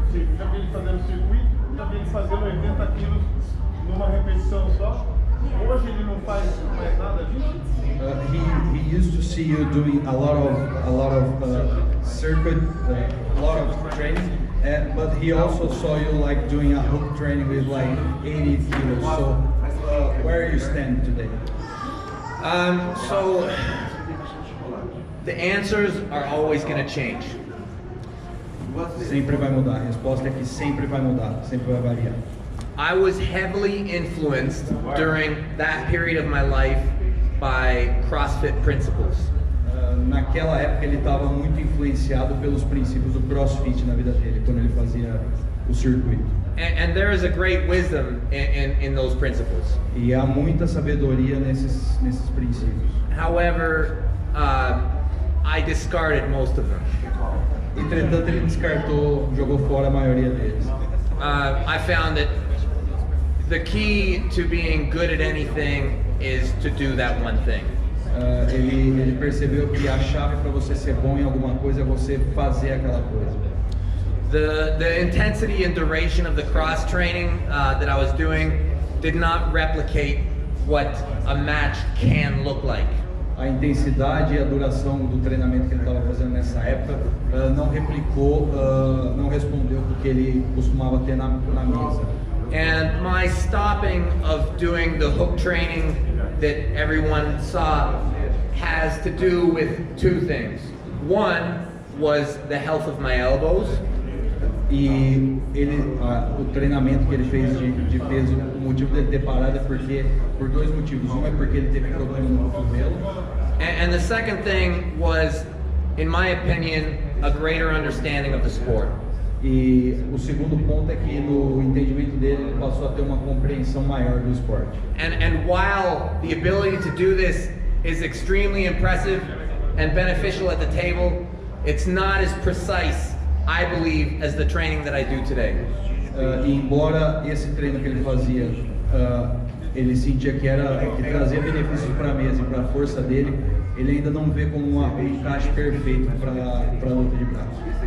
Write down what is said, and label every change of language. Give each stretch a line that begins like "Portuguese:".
Portuguese: Sim, já vi ele fazendo circuito, já vi ele fazendo 80 quilos numa repetição só. Hoje ele não faz mais nada disso.
English: He used to see you doing a lot of circuit, a lot of training, but he also saw you like doing a hook training with like 80 kilos. So where you stand today? So the answers are always going to change.
Portuguese: Sempre vai mudar. A resposta é que sempre vai mudar, sempre vai variar.
English: I was heavily influenced during that period of my life by CrossFit principles.
Portuguese: Naquela época ele estava muito influenciado pelos princípios do CrossFit na vida dele, quando ele fazia o circuito.
English: And there is a great wisdom in those principles.
Portuguese: E há muita sabedoria nesses princípios.
English: However, I discarded most of them.
Portuguese: Entretanto, ele descartou, jogou fora a maioria deles.
English: I found that the key to being good at anything is to do that one thing.
Portuguese: Ele percebeu que a chave para você ser bom em alguma coisa é você fazer aquela coisa.
English: The intensity and duration of the cross training that I was doing did not replicate what a match can look like.
Portuguese: A intensidade e a duração do treinamento que ele estava fazendo nessa época não replicou, não respondeu o que ele costumava ter na mesa.
English: And my stopping of doing the hook training that everyone saw has to do with two things. One was the health of my elbows.
Portuguese: E o treinamento que ele fez de peso, o motivo dele ter parado é por dois motivos. Um é porque ele teve problema no cotovelo.
English: And the second thing was, in my opinion, a greater understanding of the sport.
Portuguese: E o segundo ponto é que no entendimento dele ele passou a ter uma compreensão maior do esporte.
English: And while the ability to do this is extremely impressive and beneficial at the table, it's not as precise, I believe, as the training that I do today.
Portuguese: E embora esse treino que ele fazia, ele sentia que trazia benefícios para a mesa e para a força dele, ele ainda não vê como um encaixe perfeito para a luta de braços.